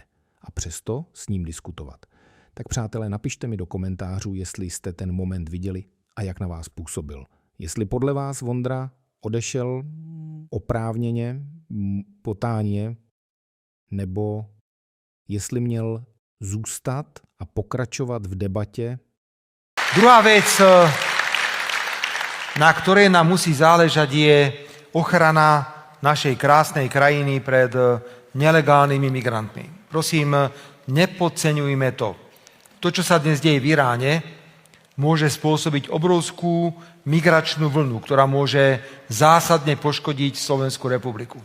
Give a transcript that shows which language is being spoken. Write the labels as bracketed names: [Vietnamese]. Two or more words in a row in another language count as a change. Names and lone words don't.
[Czech] A přesto s ním diskutovat. Tak přátelé, napište mi do komentářů, jestli jste ten moment viděli a jak na vás působil. Jestli podle vás Vondra odešel oprávněně, potáně, nebo jestli měl zůstat a pokračovat v debatě. [Slovak] Druhá vec, na ktorej nám musí záležať, je ochrana našej krásnej krajiny pred nelegálnymi migrantmi. Prosím, nepodceňujme to. To, čo sa dnes deje v Iráne, môže spôsobiť obrovskú migračnú vlnu, ktorá môže zásadne poškodiť Slovenskú republiku.